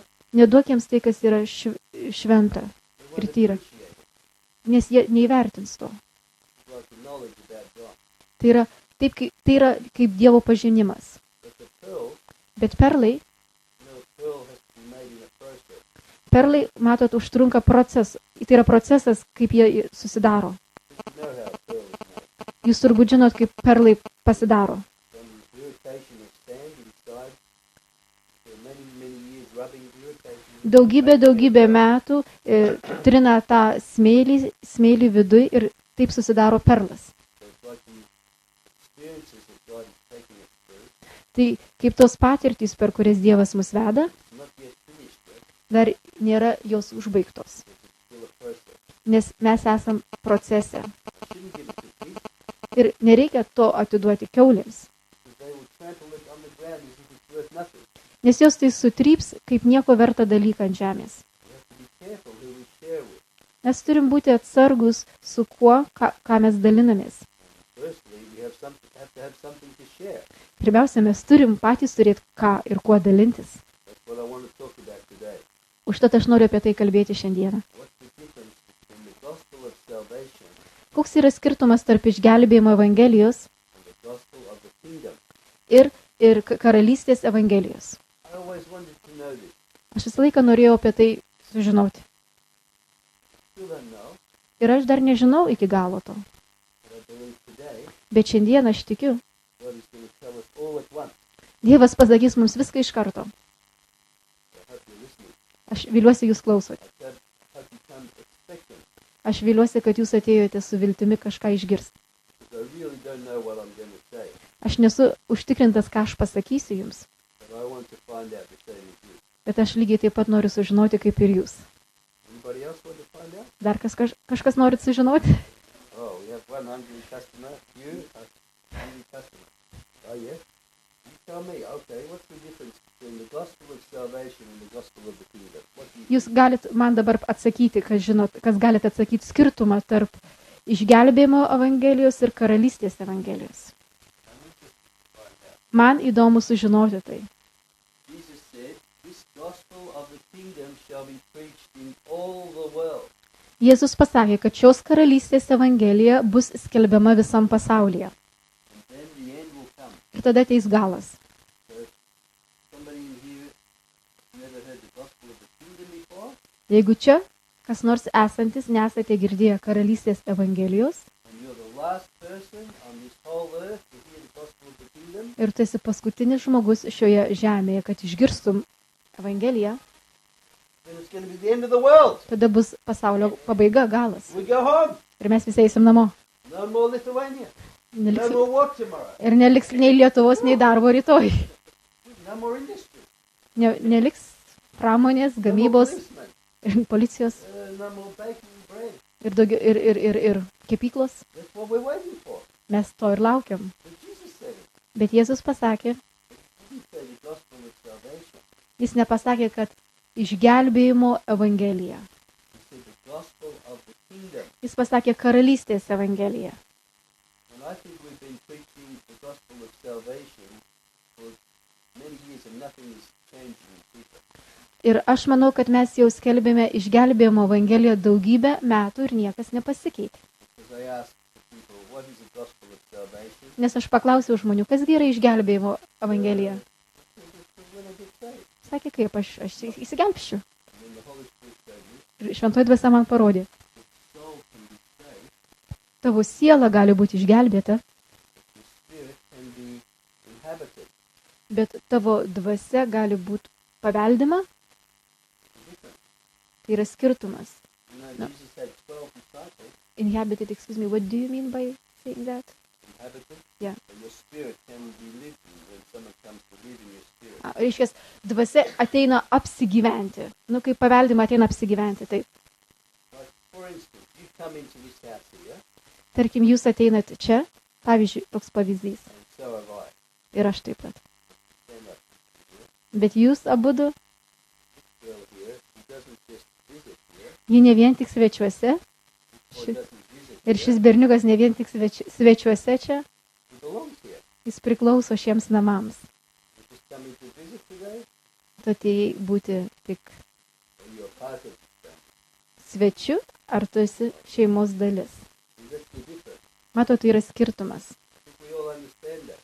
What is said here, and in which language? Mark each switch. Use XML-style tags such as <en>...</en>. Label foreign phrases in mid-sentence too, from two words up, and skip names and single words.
<lt>Neduok jiems tai, kas yra šventa,</lt> <en>They won't</en> <lt>tyra.</lt> <en>appreciate it.</en> <lt>nes jie neįvertins to.</lt> <en>It's like the knowledge about God.</en> <lt>Tai yra kaip Dievo pažinimas.</lt> <en>But the pearl,</en> <lt>Bet perlai,</lt> <en>a pearl has to be made in a process.</en> <lt>perlai, matot, užtrunka procesas. Tai yra procesas, kaip jie susidaro.</lt> <en>You know how a pearl is made.</en> <lt>Jūs turbūt žinot, kaip perlai pasidaro.</lt> <en>From irritation of sand inside, for many, many years rubbing irritation.</en> <lt>Daugybė metų trina tą smėlį viduj ir taip susidaro perlas.</lt> <en>So it's like the experiences that God is taking us through.</en> <lt>Tai kaip tos patirtys, per kurias Dievas mus veda,</lt> <en>It's not yet finished yet,</en> <lt>dar nėra jos užbaigtos.</lt> <en>but it's still a process.</en> <lt>Nes mes esam procese.</lt> <en>I shouldn't give it to pigs</en> <lt>Ir nereikia to atiduoti kiaulėms.</lt> <en>because they will trample it on the ground as if it's worth nothing.</en> <lt>Nes jos tai sutryps kaip nieko vertą dalyką ant žemės.</lt> <en>We have to be careful who we share with.</en> <lt>Mes turim būti atsargus su kuo, ką mes dalinamės.</lt> <en>Firstly, we have to have something to share.</en> <lt>Pirmiausia, mes turim patys turėti ką ir kuo dalintis.</lt> <en>That's what I want to talk about today.</en> <lt>Užtat aš noriu apie tai kalbėti šiandieną.</lt> <en>What's the difference between the gospel of salvation</en> <lt>Koks yra skirtumas tarp išgelbėjimo evangelijos</lt> <en>and the gospel of the kingdom?</en> <lt>ir karalystės evangelijos?</lt> <en>I always wanted to know this.</en> <lt>Aš visą laiką norėjau apie tai sužinoti.</lt> <en>Still don't know,</en> <lt>Ir aš dar nežinau iki galo to.</lt> <en>but I believe today</en> <lt>Bet šiandien aš tikiu,</lt> <en>God is going to tell us all at once.</en> <lt>Dievas pasakys mums viską iš karto.</lt> <en>I hope you're listening.</en> <lt>Aš viliuosi, jūs klausot.</lt> <en>I hope you come expectant,</en> <lt>Aš viliuosi, kad jūs atėjote su viltimi kažką išgirsti.</lt> <en>because I really don't know what I'm going to say,</en> <lt>Aš nesu užtikrintas, ką aš pasakysiu jums.</lt> <en>but I want to find out the same as you.</en> <lt>Bet aš lygiai taip pat noriu sužinoti, kaip ir jūs.</lt> <en>Anybody else want to find out?</en> <lt>Dar kažkas norit sužinoti?</lt> <en>Oh, we have one hungry customer. You, a hungry customer. Oh, yes? You tell me, okay, what's the difference between the gospel of salvation and the gospel of the kingdom? What do you</en> <lt>Jūs galit man dabar atsakyti, kas galite atsakyti skirtumą tarp išgelbėjimo evangelijos ir karalystės evangelijos. Man įdomu sužinoti tai.</lt> <en>Jesus said, this gospel of the kingdom shall be preached in all the world.</en> <lt>Jėzus pasakė, kad šios karalystės evangelija bus skelbiama visam pasaulyje.</lt> <en>And then the end will come.</en> <lt>Ir tada ateis galas.</lt> <en>So if somebody in here never heard the gospel of the kingdom before,</en> <lt>Jeigu čia, kas nors esantis, nesate girdėję karalystės evangelijos</lt> <en>and you're the last person on this whole earth to hear the gospel of the kingdom,</en> <lt>ir tu esi paskutinis žmogus šioje žemėje, kad išgirstum evangeliją,</lt> <en>then it's going to be the end of the world.</en> <lt>tada bus pasaulio pabaiga, galas.</lt> <en>We go home.</en> <lt>Ir mes visi eisim namo.</lt> <en>No more Lithuania. No</en> <lt>Neliks,</lt> <en>more work tomorrow.</en> <lt>ir neliks nei Lietuvos, nei darbo rytoj.</lt> <en>No more industry.</en> <lt>Neliks pramonės,</lt> <en>No more</en> <lt>gamybos,</lt> <en>policemen.</en> <lt>ir policijos</lt> <en>No more baking bread.</en> <lt>ir, daugiau, ir kepyklos.</lt> <en>That's what we're waiting for.</en> <lt>Mes to ir laukiam.</lt> <en>But Jesus said it.</en> <lt>Bet Jėzus pasakė,</lt> <en>He didn't say the gospel of salvation.</en> <lt>jis nepasakė, kad išgelbėjimo evangelija.</lt> <en>He said the gospel of the kingdom.</en> <lt>Jis pasakė karalystės evangelija.</lt> <en>And I think we've been preaching the gospel of salvation for many years and nothing is changing in people.</en> <lt>Ir aš manau, kad mes jau skelbėme išgelbėjimo evangeliją daugybę metų ir niekas nepasikeitė.</lt> <en>Because I asked the people, what is the gospel of salvation?</en> <lt>Nes aš paklausiau žmonių, kas yra išgelbėjimo evangelija.</lt> <en>When I get saved.</en> <lt>Sakė, kaip aš įsigelbščiu.</lt> <en>And then the Holy Spirit showed me</en> <lt>Ir šventoji dvasia man parodė,</lt> <en>the soul can be saved,</en> <lt>tavo siela gali būti išgelbėta,</lt> <en>the spirit can be inhabited.</en> <lt>bet tavo dvasia gali būti paveldima. Tai yra skirtumas.</lt> <en>You know, No. Jesus had 12 disciples, Inhabited, excuse me, what do you mean by saying that? inhabited. Yeah. But your spirit can be lived in when someone comes to live in your spirit.</en> <lt>Reiškia, dvasia ateina apsigyventi. Nu, kaip paveldima ateina apsigyventi. Taip.</lt> <en>Like, for instance, you come into this house here,</en> <lt>Tarkim, jūs ateinate čia, pavyzdžiui, toks pavyzdys.</lt> <en>and so have I.</en> <lt>Ir aš taip pat.</lt> <en>Stand up.</en> <lt>Bet jūs abudu,</lt> <en>Girl here, she doesn't just visit here,</en> <lt>ji ne vien tik svečiuose,</lt> <en>or</en> <lt>Ši-</lt> <en>doesn't visit</en> <lt>ir</lt> <en>here,</en> <lt>šis berniukas ne vien tik svečiuose čia,</lt> <en>he belongs here.</en> <lt>jis priklauso šiems namams.</lt> <en>You're just coming to visit today,</en> <lt>Tu atėjai būti tik</lt> <en>or you're part of the family.</en> <lt>svečiu, ar tu esi šeimos dalis.</lt> <en>See, that's the difference.</en> <lt>Mato, tai yra skirtumas.</lt> <en>I think we all understand that.</en>